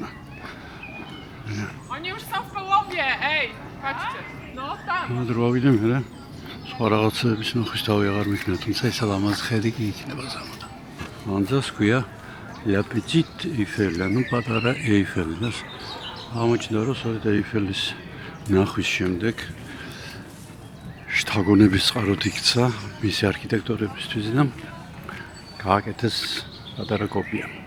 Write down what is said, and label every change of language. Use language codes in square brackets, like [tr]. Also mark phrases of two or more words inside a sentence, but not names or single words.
[ru] Они уже в Колумбии, эй, хотите? Ну, там. [ka] დროვიდე მე რა. სხვა რაღაცების ნახვის თავი აღარ მიქნა, თუმცა ეს ლამაზ ხედი კი იქნება ზამთარ. ანძას ქვია La Petite Eiffel, ну პატარა Eiffel. და აღმოჩნდა რომ სწორედ Eiffel-ის ნახვის შემდეგ შთაგონების წყაროდ იქცა მისი არქიტექტორებისთვის და გააკეთეს პატარა კოპია.